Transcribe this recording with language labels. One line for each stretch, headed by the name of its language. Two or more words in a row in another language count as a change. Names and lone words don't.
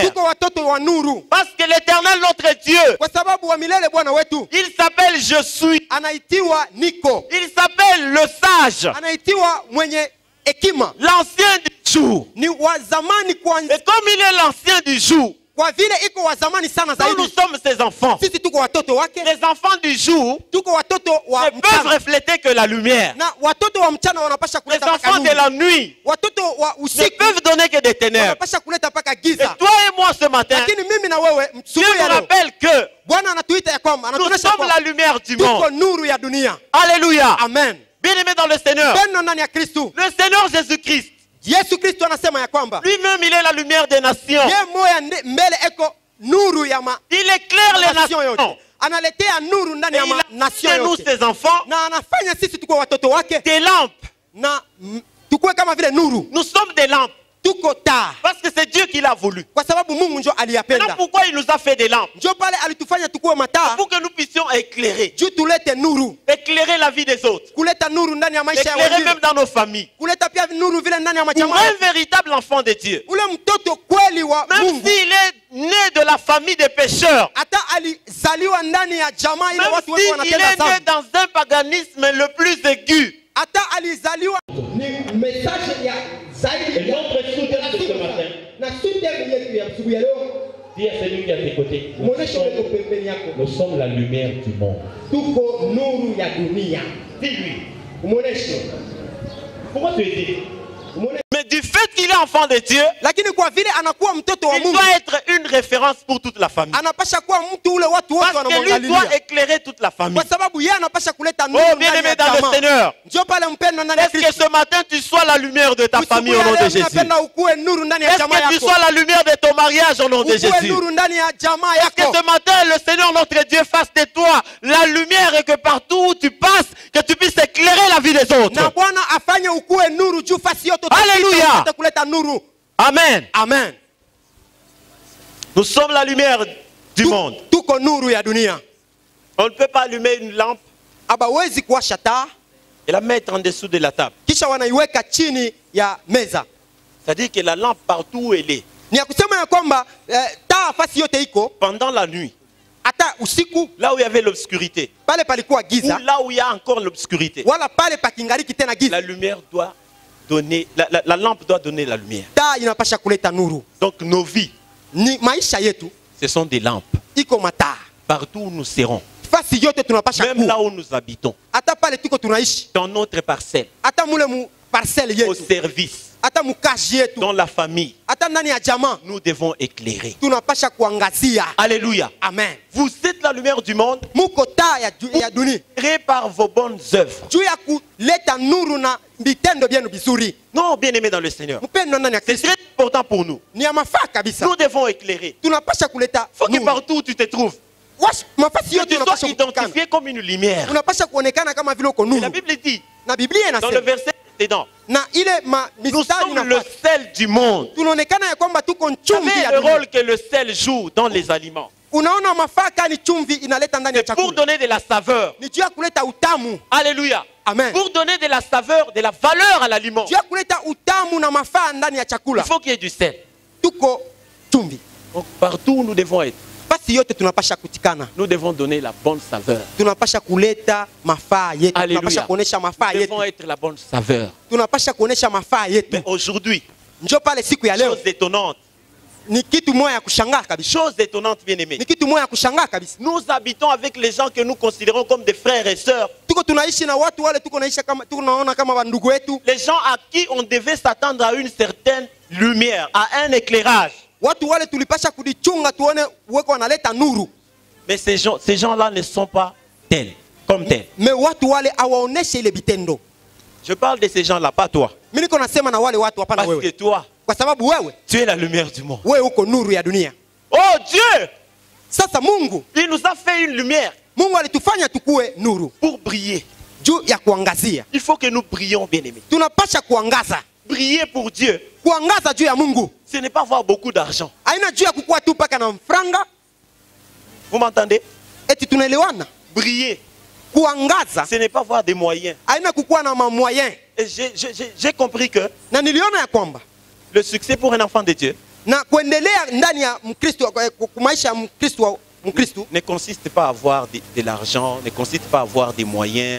French: Parce que l'Éternel, notre Dieu, il s'appelle Je suis. Il s'appelle le sage. L'ancien du jour. Et comme il est l'ancien du jour,
Swahili: kwa vile iko wa zamani sana
French: Nous, nous
Swahili: zaidi,
French: sommes ses enfants.
Swahili: sisi tuko watoto wake.
French: Les enfants du jour
Swahili: Tuko watoto wa
French: ne peuvent
Swahili: mchana,
French: refléter que la lumière.
Swahili: na watoto wa mchana wanapasha
French: Les
Swahili: kuleta paka
French: enfants de
Swahili: nuru.
French: la nuit
Swahili: Watoto wa
French: ne
Swahili: usiku
French: peuvent donner que des ténèbres.
Swahili: wanapasha kuleta paka
French: Et
Swahili: giza.
French: toi et moi ce matin,
Swahili: Lakini mimi na wewe
French: Dieu
Swahili: msubuhi ya
French: nous
Swahili: leo,
French: rappelle que
Swahili: Bwana anatuita ya kwamba,
French: nous
Swahili: anatuonyesha
French: sommes la
Swahili: kwamba
French: lumière du
Swahili: tuko
French: monde.
Swahili: nuru ya dunia.
French: Alléluia.
Swahili: Amen.
French: Bien-aimé dans le Seigneur,
Swahili: Pendo ndani ya Kristo.
French: le Seigneur Jésus-Christ,
Swahili: Yesu Kristo anasema ya kwamba
French: lui-même, il est la lumière des nations.
Swahili: yeye moya mbele eko nuru ya
French: Il éclaire les
Swahili: nation
French: nations.
Swahili: yote. Analetea nuru ndani
French: Et
Swahili: ya
French: il a
Swahili: nation
French: fait nous,
Swahili: yote.
French: ses enfants,
Swahili: Na anafanya sisi tuko watoto wake
French: des lampes.
Swahili: na tukue kama vile nuru.
French: Nous sommes des lampes.
Swahili: Tuko taa
French: Parce que c'est Dieu qui l'a voulu.
Swahili: kwa sababu Mungu njo
French: Maintenant,
Swahili: aliyapenda.
French: pourquoi il nous a fait des lampes?
Swahili: Njo pale alitufanya tukue mataa
French: Pour que nous puissions éclairer.
Swahili: juu tulete nuru,
French: Éclairer la vie des autres.
Swahili: kuleta nuru ndani ya maisha ya
French: Éclairer
Swahili: wengine,
French: même dans nos familles.
Swahili: kuleta pia nuru vile ndani ya
French: Pour
Swahili: majamaa.
French: un véritable enfant de Dieu.
Swahili: Ule mtoto kweli wa
French: Même
Swahili: Mungu
French: s'il est né de la famille des pécheurs.
Swahili: hata alizaliwa ndani ya jamaa ile
French: Même
Swahili: watu wote
French: s'il
Swahili: wanatenda
French: est né
Swahili: dhambi,
French: dans un paganisme le plus aigu.
Swahili: hata alizaliwa ni message ya zaidi
French: Et notre soutien de ce matin,
Swahili: na soutien yetu ya asubuhi ya leo.
French: dis à celui qui est à tes côtés,
Swahili: Muoneshe ule pembeni yako,
French: nous sommes la lumière du monde.
Swahili: tuko nuru ya dunia.
French: Dis-lui.
Swahili: Muoneshe,
French: Pourquoi tu es dit?
Swahili: muoneshe.
French: Mais du fait qu'il est enfant de Dieu,
Swahili: Lakini kwa vile anakuwa mtoto wa
French: il
Swahili: Mungu,
French: doit être une référence pour toute la famille.
Swahili: anapasha kuwa mtu ule watu wote
French: Parce que lui
Swahili: wanamwangalia,
French: doit éclairer toute la famille.
Swahili: kwa sababu yeye anapasha kuleta nuru
French: Oh,
Swahili: ndani
French: bien-aimé
Swahili: ya
French: dans le
Swahili: jamaa.
French: Seigneur,
Swahili: Njoo pale mpendo ndani ya
French: est-ce que
Swahili: Kristo.
French: ce matin tu sois la lumière de ta famille au nom de Jésus?
Swahili: Napenda ukue nuru ndani ya
French: Est-ce
Swahili: jamaa
French: que tu
Swahili: yako.
French: sois la lumière de ton mariage au nom de
Swahili: Ukue
French: Jésus?
Swahili: nuru ndani ya jamaa
French: Que yako. ce matin, le Seigneur notre Dieu fasse de toi la lumière et que partout où tu passes, que tu puisses éclairer la vie des
Swahili: Na
French: autres.
Swahili: Bwana afanye ukue nuru juu fasi yote utapita,
French: Hallelujah.
Swahili: upate kuleta nuru. Amen. Amen.
French: Nous sommes la lumière du monde.
Swahili: Tuko nuru ya dunia.
French: On ne peut pas allumer une lampe
Swahili: Abawezi kuwasha taa
French: et la mettre en dessous de la table.
Swahili: kisha wanaiweka chini ya meza.
French: C'est-à-dire que la lampe partout où elle est,
Swahili: Ni ya kusema ya kwamba taa fasi yote iko,
French: pendant la nuit,
Swahili: hata usiku
French: là où il y avait l'obscurité,
Swahili: pale palikuwa
French: ou
Swahili: giza,
French: là où il y a encore l'obscurité,
Swahili: wala pale pakingariki tena
French: la
Swahili: giza,
French: lumière doit donner, la lampe doit donner la lumière.
Swahili: taa inapasha kuleta nuru.
French: Donc nos vies,
Swahili: Ni maisha yetu
French: ce sont des lampes.
Swahili: iko mataa
French: Partout où nous serons,
Swahili: fasi yote tunapasha
French: même là
Swahili: kuwa,
French: où nous habitons,
Swahili: hata pale tuko tunaishi,
French: dans notre parcelle,
Swahili: hata mule mu parcelle
French: au
Swahili: yetu,
French: service,
Swahili: hata mukazi yetu,
French: dans la famille,
Swahili: hata ndani ya jamaa
French: nous devons éclairer.
Swahili: tunapasha kuangazia.
French: Alléluia.
Swahili: Amen.
French: Vous êtes la lumière du monde,
Swahili: Muko taa ya dunia
French: créée par vos bonnes œuvres.
Swahili: juu ya kuleta nuru na vitendo vyenu vizuri.
French: Non, bien-aimés dans le Seigneur.
Swahili: Mpendo ndani ya
French: C'est
Swahili: Kristo
French: très important pour nous.
Swahili: ni ya mafaa kabisa.
French: Nous devons éclairer.
Swahili: Tunapasha kuleta
French: Il faut que
Swahili: nuru.
French: partout où tu te trouves,
Swahili: Mafasi
French: que
Swahili: yote
French: tu sois
Swahili: unapasha kuonekana.
French: identifié comme une lumière.
Swahili: Unapasha kuonekana kama vile uko
French: Et la
Swahili: nuru.
French: Bible dit,
Swahili: Na Biblia
French: dans le
Swahili: inasema
French: verset précédent,
Swahili: na ile
French: nous
Swahili: mistari
French: sommes le
Swahili: unapasha
French: sel du monde.
Swahili: tunaonekana ya kwamba tuko
French: Vous
Swahili: chumvi
French: savez
Swahili: ya
French: le
Swahili: dunia.
French: rôle que le sel joue dans les aliments.
Swahili: Unaona mafaa kani chumvi inaleta ndani ya
French: C'est pour
Swahili: chakula.
French: donner de la saveur.
Swahili: Ni juu ya kuleta utamu.
French: Alléluia.
Swahili: Amen.
French: Pour donner de la saveur, de la valeur à l'aliment,
Swahili: Juu ya kuleta utamu na mafaa ndani ya
French: il
Swahili: chakula.
French: faut qu'il y ait du sel.
Swahili: Tuko chumvi.
French: Donc partout où nous devons être,
Swahili: Basi yote tunapasha kutikana.
French: nous devons donner la bonne saveur.
Swahili: Tunapasha kuleta mafaa yetu.
French: Alléluia.
Swahili: Tunapasha kuonesha mafaa
French: Nous
Swahili: yetu.
French: devons être la bonne saveur.
Swahili: Tunapasha kuonesha mafaa yetu.
French: Mais aujourd'hui,
Swahili: Njoo pale siku ya leo
French: chose étonnante,
Swahili: ni kitu moja ya kushangaa kabisa.
French: chose étonnante, bien-aimés.
Swahili: Ni kitu moja ya kushangaa kabisa.
French: Nous habitons avec les gens que nous considérons comme des frères et sœurs.
Swahili: Tuko tunaishi na watu wale tuko naishi kama tunaona kama wandugu wetu.
French: Les gens à qui on devait s'attendre à une certaine lumière, à un éclairage.
Swahili: Watu wale tulipasha kudichunga tuone weko wanaleta nuru.
French: Mais ces gens-là ne sont pas tels, comme tels.
Swahili: Me watu wale awaoneshe ile vitendo.
French: Je parle de ces gens-là, pas toi.
Swahili: Mimi niko nasema na wale watu hapana
French: Parce que
Swahili: wewe.
French: toi,
Swahili: Kwa sababu wewe
French: tu es la lumière du monde.
Swahili: uko nuru ya dunia.
French: Oh Dieu,
Swahili: Sasa Mungu
French: il nous a fait une lumière
Swahili: Mungu alitufanya tukue nuru
French: pour briller.
Swahili: juu ya kuangazia.
French: Il faut que nous brillions, bien-aimés.
Swahili: Tunapasha kuangaza.
French: Briller pour Dieu,
Swahili: Kuangaza juu ya Mungu.
French: ce n'est pas avoir beaucoup d'argent.
Swahili: Haina juu ya kukua tu paka na mfranga.
French: Vous m'entendez?
Swahili: Eti tunaelewana?
French: Briller,
Swahili: Kuangaza
French: ce n'est pas avoir des moyens.
Swahili: haina kukua na mamoyen.
French: Et j'ai compris que
Swahili: Na niliona ya kwamba
French: le succès pour un enfant de Dieu,
Swahili: na kuendelea ndani ya Mkristo maisha ya Mkristo Mkristo
French: ne consiste pas à avoir de l'argent, ne consiste pas à avoir des moyens.